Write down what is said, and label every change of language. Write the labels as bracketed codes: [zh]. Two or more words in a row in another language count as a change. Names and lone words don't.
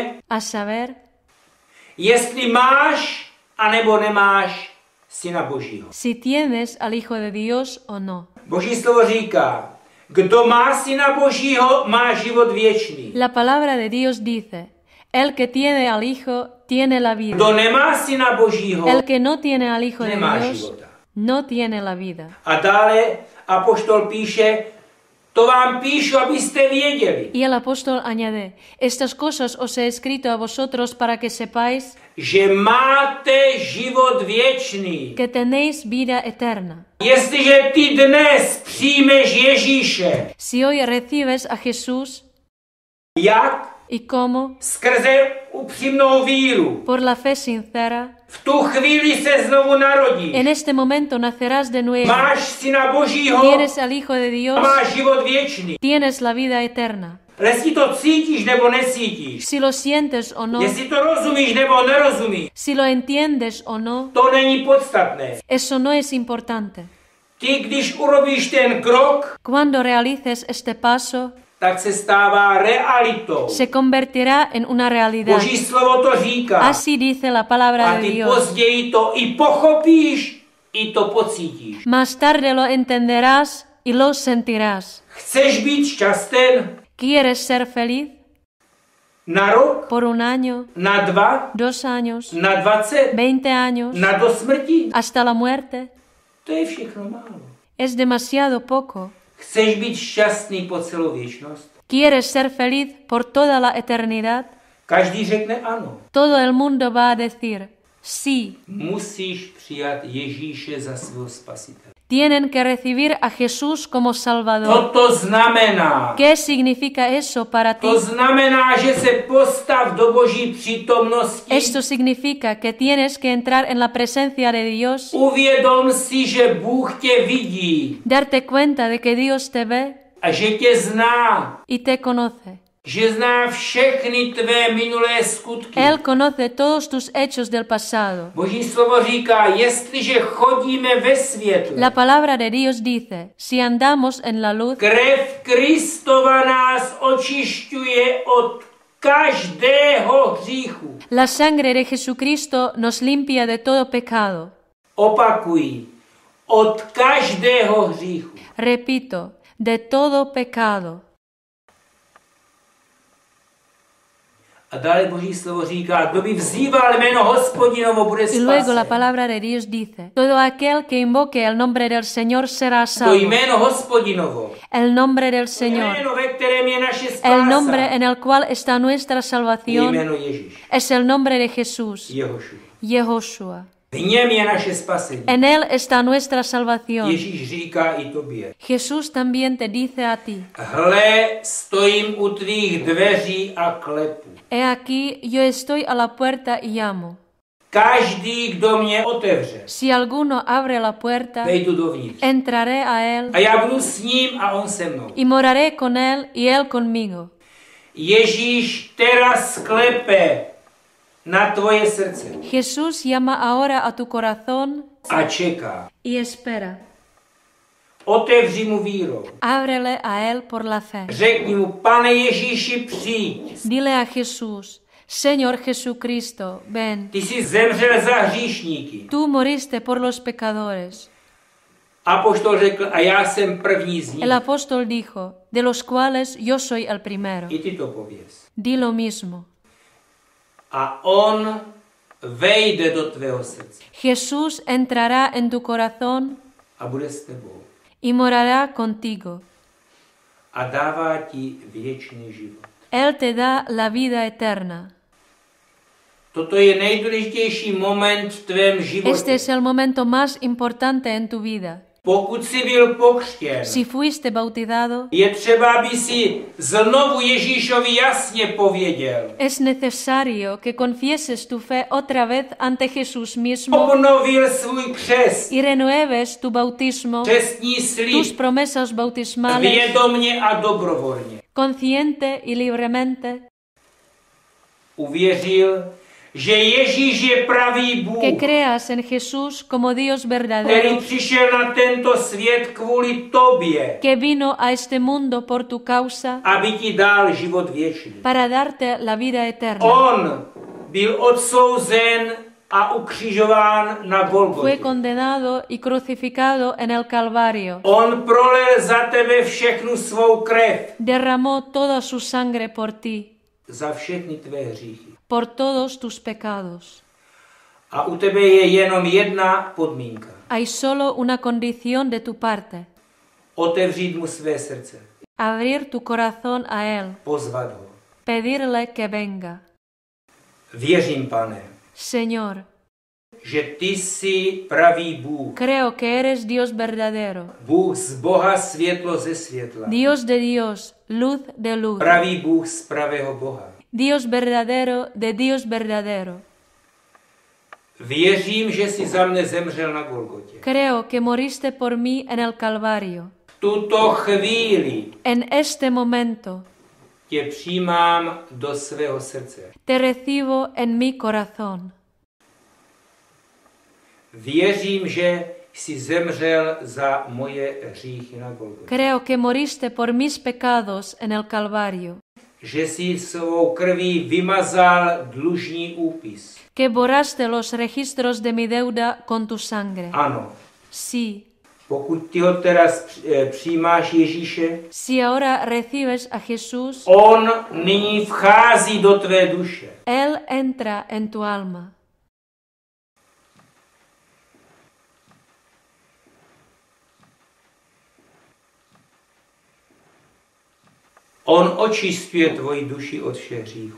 [es] a saber, [cs] jestli máš anebo nemáš Syna Božího. [es] si tienes al Hijo de Dios o no. [cs] Boží slovo říká, kdo má Syna Božího, má život věčný. [es] La palabra de Dios dice, el que tiene al Hijo tiene la vida. [cs] Kdo nemá Syna Božího, [es] El que no tiene al Hijo de [cs] nemá [es] Dios [cs] života. [es] no tiene la vida. [cs] A dále apoštol píše, to vám píšu, abyste věděli, [es] Y el apóstol añade, estas cosas os he escrito a vosotros para que sepáis [cs] že máte život věčný. [es] que tenéis vida eterna. [cs] Jestliže ty dnes přijmeš Ježíše, [es] Si hoy recibes a Jesús, [cs] jak? [es] ¿y cómo? [cs] Skrze upřímnou víru. [es] Por la fe sincera, [cs] V tu chvíli se znovu narodíš. [es] en este momento nacerás de nuevo. [cs] Máš Syna Božího [es] Tienes al Hijo de [cs] a [es] Dios, [cs] máš život věčný. [es] tienes la vida eterna. [cs] Jestli to cítíš nebo nesítíš, [es] Si lo sientes o no, [cs] jestli to rozumíš nebo nerozumíš, [es] si lo entiendes o no, [cs] to není podstatné. [es] eso no es importante. [cs] Ty, když urobíš ten krok, [es] Cuando realices este paso, [cs] tak se stává realitou. [es] se convertirá en una realidad. [cs] Boží slovo to říká. [es] Así dice la palabra [cs] A [es] de [cs] ty [es] Dios. [cs] později to i pochopíš, i to pocítíš. [es] Más tarde lo entenderás y lo sentirás. [cs] Chceš být šťasten [es] ¿Quieres ser feliz [cs] na rok, [es] por un año, [cs] na 2, [es] 2 años, [cs] na 20, [es] 20 años, [cs] na do smrti? [es] hasta la muerte? [cs] To je všechno málo. [es] Es demasiado poco. [cs] Chceš být šťastný po celou věčnost? [es] ¿Quieres ser feliz por toda la eternidad? [cs] Každý řekne ano. [es] Todo el mundo va a decir, sí, [cs] Musíš přijat Ježíše za svého spasitele. [es] tienen que recibir a Jesús como [cs] Co [es] Salvador. [cs] to znamená? [es] ¿Qué significa eso para ti? [cs] To znamená, že se postav do Boží přítomnosti. [es] Esto significa que tienes que entrar en la presencia de Dios, [cs] Uvědom si, že Bůh tě vidí [es] darte cuenta de que Dios te ve [cs] a že tě zná. [es] y te conoce. [cs] Že zná všechny tvé minulé skutky. [es] Él conoce todos tus hechos del pasado. [cs] Boží slovo říká, jestliže chodíme ve světle, [es] La palabra de Dios dice, si andamos en la luz, [cs] krev Kristova nás očišťuje od každého hříchu. [es] La sangre de Jesucristo nos limpia de todo pecado. [cs] Opakuji, od každého hříchu. [es] Repito, de todo pecado. [cs] A dále Boží slovo říká, kdo by vzýval jméno Hospodinovo, bude [es] Y luego la [cs] spasen. [es] palabra de Dios dice, todo aquel que invoque el nombre del Señor será [cs] To [es] salvo. [cs] jméno Hospodinovo, [es] El nombre del Señor, [cs] jméno, ve kterém je naše [es] el [cs] spása, [es] nombre en el cual está nuestra [cs] je [es] salvación, [cs] jméno Ježíš, [es] es el nombre de Jesús, Jehošua. Jehoshua. [cs] V něm je naše spasení. [es] En él está nuestra salvación. [cs] Ježíš říká i tobě, [es] Jesús también te dice a ti, [cs] hle, stojím u tvých dveří a klepu. [es] he aquí yo estoy a la puerta y llamo. [cs] Každý, kdo mě otevře, [es] Si alguno abre la puerta, [cs] vejdu dovnitř. [es] entraré a él [cs] A já budu s ním a on se mnou. [es] y moraré con él y él conmigo. [cs] Ježíš teraz klepe na tvoje srdce [es] Jesús llama ahora a tu corazón [cs] a čeká. [es] y espera. [cs] Otevři mu vírou. [es] Ábrele a él por la fe. [cs] Řekni mu, Pane Ježíši, přijď. [es] Dile a Jesús, Señor Jesucristo, ven. [cs] Ty jsi zemřel za hříšníky. [es] Tú moriste por los pecadores. [cs] Apoštol řekl, a já jsem první z nich. [es] El apóstol dijo, de los cuales yo soy el primero. [cs] I ty to pověz. [es] Di lo mismo. [cs] A on vejde do tvého srdce [es] Jesús entrará en tu corazón [cs] a bude s tebou. [es] y morará contigo. [cs] A dává ti věčný život. [es] Él te da la vida eterna. [cs] Toto je nejdůležitější moment v tvém životě. [es] Este es el momento más importante en tu vida. [cs] Pokud jsi byl pokřtěn, [es] Si fuiste bautizado, [cs] je třeba, aby si znovu Ježíšovi jasně pověděl. [es] es necesario que confieses tu fe otra vez ante Jesús mismo [cs] Obnovil svůj křest, [es] y renueves tu bautismo, [cs] křestní [es] tus [cs] slib, [es] promesas bautismales, [cs] vědomně a dobrovolně. [es] consciente y libremente, [cs] Uvěřil, že Ježíš je pravý Bůh, [es] que creas en Jesús como Dios [cs] který [es] verdadero, [cs] přišel na tento svět kvůli tobě, [es] que vino a este mundo por tu causa [cs] aby ti dal život věčný. [es] para darte la vida eterna. [cs] On byl odsouzen a ukřižován na [es] Fue Golgotě. condenado y crucificado en el Calvario. [cs] On prolil za tebe všechnu svou krev, [es] Derramó toda su sangre por ti, [cs] za všechny tvé hříchy. [es] por todos tus pecados. [cs] A u tebe je jenom jedna podmínka. [es] Hay solo una condición de tu parte, [cs] Otevřít mu své srdce, [es] abrir tu corazón a Él, [cs] pozvat ho. [es] pedirle que venga. [cs] Věřím, Pane, [es] Señor, [cs] že ty jsi pravý Bůh. [es] creo que eres Dios verdadero, [cs] Bůh z Boha, světlo ze světla. [es] Dios de Dios, luz de luz, [cs] Pravý Bůh z pravého Boha. [es] Dios verdadero de Dios verdadero. [cs] Věřím, že jsi za mne zemřel na Golgotě. [es] Creo que moriste por mí en el Calvario. [cs] V tuto chvíli [es] En este momento [cs] tě přijímám do svého srdce. [es] te recibo en mi corazón. [cs] Věřím, že jsi zemřel za moje hříchy na Golgotě. [es] Creo que moriste por mis pecados en el Calvario, [cs] Že jsi svou krví vymazal dlužní úpis. [es] que borraste los registros de mi deuda con tu sangre. [cs] Ano, [es] Sí, [cs] pokud ty ho teraz přijímáš Ježíše, [es] si ahora recibes a Jesús, [cs] on nyní vchází do tvé duše. [es] Él entra en tu alma. [cs] On očistuje tvoji duši od všech hříchů.